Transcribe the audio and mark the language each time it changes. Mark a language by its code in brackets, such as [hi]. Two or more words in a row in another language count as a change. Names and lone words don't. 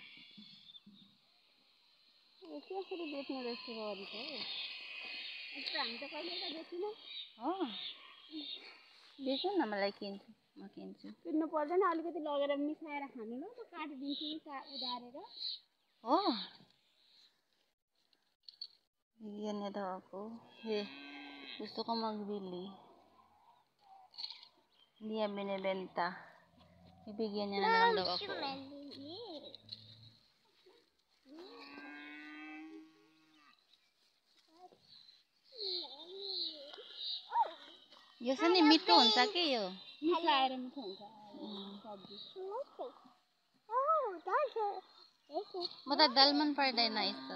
[ne] कसरी बेच्ने रहेछ गरी त यस्तो हामी त कहिले त बेच्दिनँ हो बेच्नु न मलाई किन्छु म किन्छु। किन्नु पर्दैन अलिकति लगेर मिसाएर खानु ल म काटिदिन्छु उधारेर [tl] हो Bigyan niya daw ako. Gusto ko magbili. Hindi niya binibenta. Ibigyan niya na lang daw ako. [ne] यो चाहिँ नि मिठो हुन्छ के यो मिसाएर मिठो हुन्छ सब्जी म त दाल मन पर्दैन यस्तो